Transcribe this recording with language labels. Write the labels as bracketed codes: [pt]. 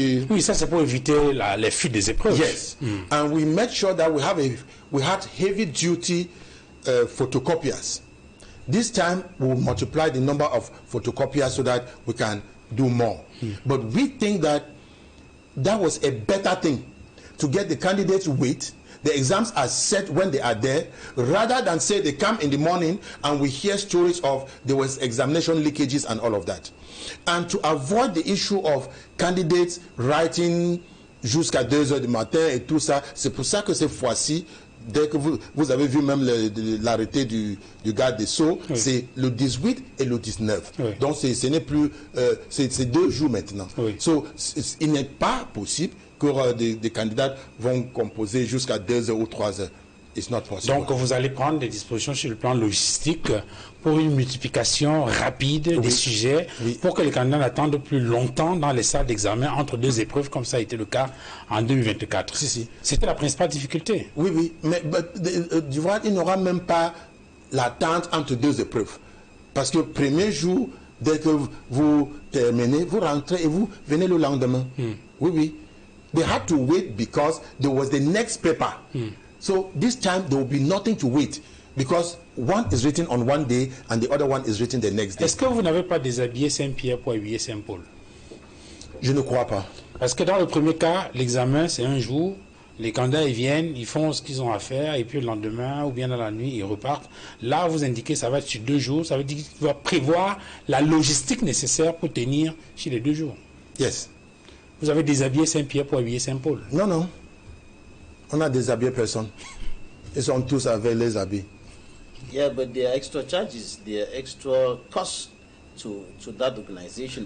[fr] Oui, ça c'est pour éviter les fuites des épreuves. [en] Yes, and we made sure that we had heavy duty photocopiers. This time we will multiply the number of photocopiers so that we can do more. But we think that was a better thing, to get the candidates wait. The exams are set when they are there, rather than say they come in the morning and we hear stories of there was examination leakages and all of that. And to avoid the issue of candidates writing [fr] jusqu'à 2 heures du matin et tout ça, c'est pour ça que cette fois-ci, dès que vous avez vu même l'arrêté du garde des Sceaux, c'est le 18 et le 19. Donc ce n'est plus, c'est 2 jours maintenant. So, il n'est pas possible que des candidats vont composer jusqu'à 2 heures ou 3 heures. [en] It's not possible. [fr] Donc vous allez prendre des dispositions sur le plan logistique pour une multiplication rapide des sujets, pour que les candidats n'attendent plus longtemps dans les salles d'examen entre 2 épreuves, comme ça a été le cas en 2024. C'était la principale difficulté. Oui, mais tu vois, il n'y aura même pas l'attente entre 2 épreuves. Parce que le premier jour, dès que vous terminez, vous rentrez et vous venez le lendemain. Oui. [en] They had to wait because there was the next paper. So this time there will be nothing to wait, because one is written on one day and the other one is written the next day. [fr] Est-ce que vous n'avez pas déshabillé Saint-Pierre pour habiller Saint-Paul? Je ne crois pas. Parce que dans le premier cas, l'examen c'est un jour, les candidats ils viennent, ils font ce qu'ils ont à faire et puis le lendemain ou bien dans la nuit ils repartent. Là vous indiquez ça va être sur 2 jours, ça veut dire qu'il va prévoir la logistique nécessaire pour tenir sur les 2 jours. [en] Yes. [fr] Vous avez déshabillé Saint-Pierre pour habiller Saint-Paul? Non. On a déshabillé personne. Ils sont tous avec les habits. [en] Yeah, but there are extra charges, there are extra costs to that organization.